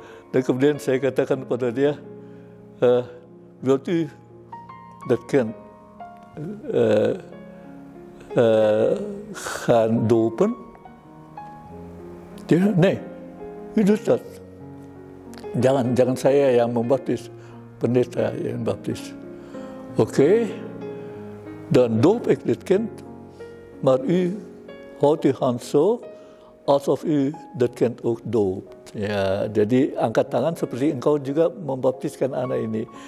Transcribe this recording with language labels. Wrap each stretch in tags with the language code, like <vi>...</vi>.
<id>Dan kemudian saya katakan kepada dia, berarti</id> <nl>dat kan gaan dopen? Dia, nee, u doet dat.</nl> <id>Jangan saya yang membaptis, pendeta yang baptis.</id> <nl>Oké, dan doop ik dit kind, maar u houdt uw hand zo, alsof u dat kind ook doopt.</nl> <id>Ya, jadi angkat tangan seperti engkau juga membaptiskan anak ini.</id>